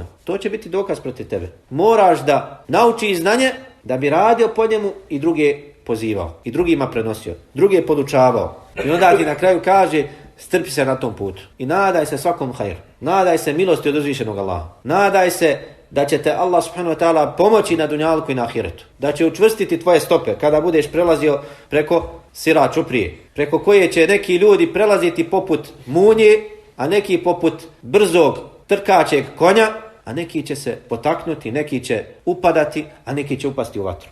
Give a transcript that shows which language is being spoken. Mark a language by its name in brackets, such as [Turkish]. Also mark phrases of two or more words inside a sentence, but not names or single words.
[Bosnian] To će biti dokaz protiv tebe. Moraš da nauči znanje da bi radio po njemu i druge pozivao. I drugima prenosio. Druge podučavao. I onda ti na kraju kaže, strpi se na tom putu. I nadaj se svakom hajru. Nadaj se milosti od uzvišenog Allaha. Nadaj se da će te Allah [Arabic] سبحانه وتعالى [Bosnian] pomoći na dunjalku i na ahiretu. Da će učvrstiti tvoje stope kada budeš prelazio preko sirat čuprije, preko koje će neki ljudi prelaziti poput munje, a neki poput brzog trkačeg konja, a neki će se potaknuti, neki će upadati, a neki će upasti u vatru.